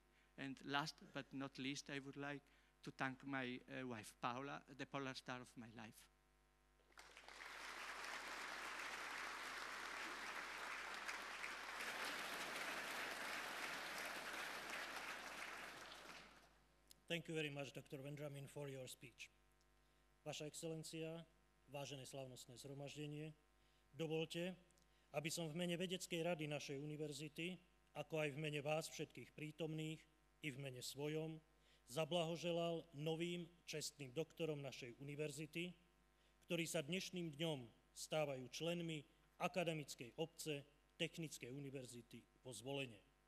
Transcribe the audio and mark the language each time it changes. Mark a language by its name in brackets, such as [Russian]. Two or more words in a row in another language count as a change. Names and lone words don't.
[English] And last but not least, I would like to thank my wife, Paula, the polar star of my life. Thank you very much, Dr. Vendramin, for your speech. [Slovak] Vaša excelencia, vážené slávnostné zhromaždenie, dovolte, aby som v mene vedeckej rady našej univerzity, ako aj v mene vás všetkých prítomných i v mene svojom, zablahoželal novým čestným doktorom našej univerzity, ktorí sa dnešným dňom stávajú členmi akademickej obce Technickej univerzity vo Zvolene.